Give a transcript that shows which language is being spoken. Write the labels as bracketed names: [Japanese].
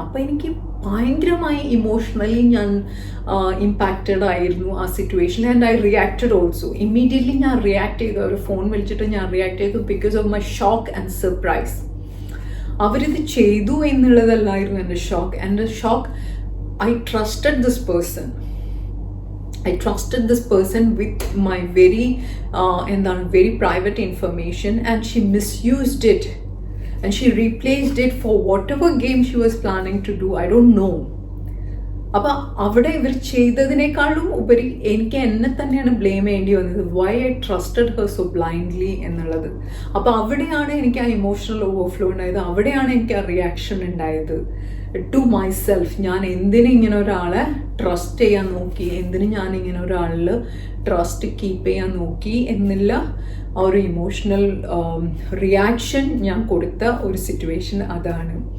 [Malayalam] അപ്പം എനിക്ക് ഭയങ്കരമായി ഇമോഷണലി ഞാൻ ഇമ്പാക്റ്റഡ് ആയിരുന്നു ആ സിറ്റുവേഷനിൽ. [English] And I reacted also. [Malayalam] Immediately ഞാൻ റിയാക്ട് ചെയ്തു. അവർ ഫോൺ വിളിച്ചിട്ട് ഞാൻ റിയാക്ട് ചെയ്തു [English] Because of my shock and surprise. [Malayalam] അവരിത് ചെയ്തു എന്നുള്ളതല്ലായിരുന്നു എൻ്റെ ഷോക്ക്. എൻ്റെ shock, [English] I trusted this person. I trusted this person with my very private information, and she misused it, and she replaced it for whatever game she was planning to do. I don't know. [Malayalam] അപ്പം അവിടെ ഇവർ ചെയ്തതിനേക്കാളും ഉപരി എനിക്ക് എന്നെ തന്നെയാണ് blame ചെയ്യേണ്ടി വന്നത്. [English] why I trusted her so blindly [Malayalam] എന്നുള്ളത്. അപ്പം അവിടെയാണ് എനിക്ക് ആ ഇമോഷണൽ ഓവർഫ്ലോ ഉണ്ടായത്. അവിടെയാണ് എനിക്ക് ആ റിയാക്ഷൻ ഉണ്ടായത് [English] To myself. [Malayalam] ഞാൻ എന്തിനും ഇങ്ങനെ ഒരാളെ ട്രസ്റ്റ് ചെയ്യാൻ നോക്കി, എന്തിനും ഞാൻ ഇങ്ങനെ ഒരാളിൽ ട്രസ്റ്റ് കീപ്പ് ചെയ്യാൻ നോക്കി എന്നുള്ള ആ ഒരു ഇമോഷണൽ റിയാക്ഷൻ ഞാൻ കൊടുത്ത ഒരു സിറ്റുവേഷൻ അതാണ്.